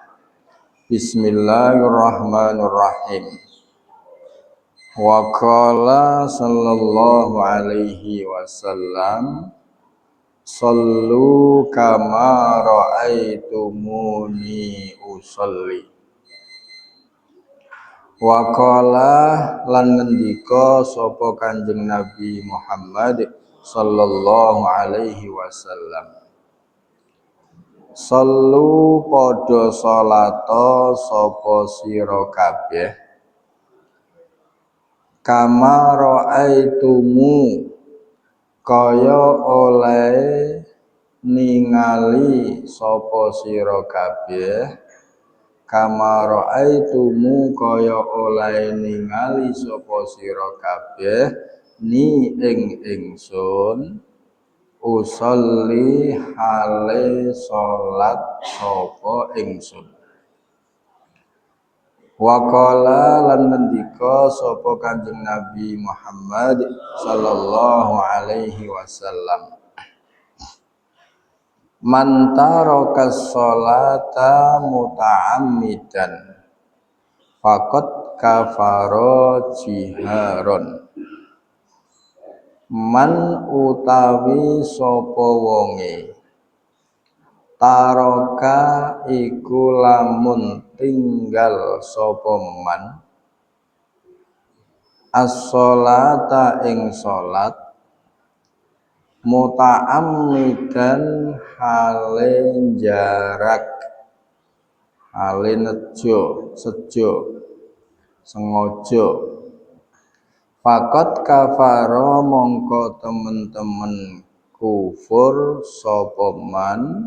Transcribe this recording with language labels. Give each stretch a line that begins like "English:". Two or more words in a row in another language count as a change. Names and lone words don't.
Arabic: بسم الله الرحمن الرحيم وقال صلى الله عليه وسلم صلوا كما رأيتموني أصلي. وقال
Javanese: lan ngendika sapa Kanjeng Nabi Muhammad
Arabic: صلى الله عليه وسلم,
Javanese: sallu padha salata sapa sira kabeh kama ra'aitumu kaya oleh ningali sapa sira kabeh kama ra'aitumu kaya oleh ningali sapa sira kabeh ni ing ingsun usolli hale salat sapa ingsun. Waqala lan ngendika sapa Kanjeng Nabi Muhammad
Arabic: صلى الله عليه وسلم, من ترك الصلاة متعمدا فقد كفر جهارا.
Javanese: Man utawi sapa wonge taroka iku lamun tinggal sapa man as-sholata ing salat muta'ammidan hale jarak hale nejo sejo sengaja
Arabic: فقد كفر
Javanese: mongko temen-temen kufur sapa man